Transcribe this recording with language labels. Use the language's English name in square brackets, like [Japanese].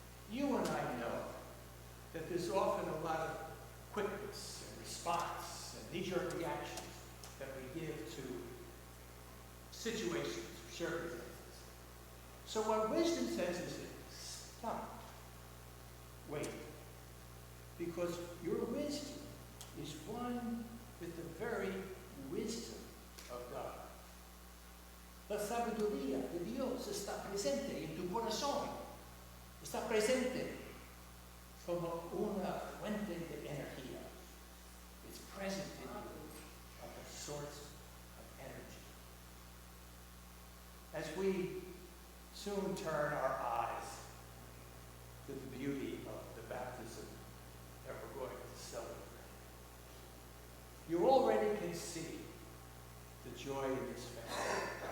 [English] You and I know that there's often a lot of quickness and response and knee-jerk reactions that we give to situations or circumstances. So what wisdom says is stop. Wait. Because your wisdom is one with the very wisdom of God. [Spanish] La sabiduría de Dios está presente en tu corazón. Está presente como una fuente de energía. [English] It's present in you like a source of energy. As we soon turn our eyes to the beauty of the baptism that we're going to celebrate, you already can see the joy in this family.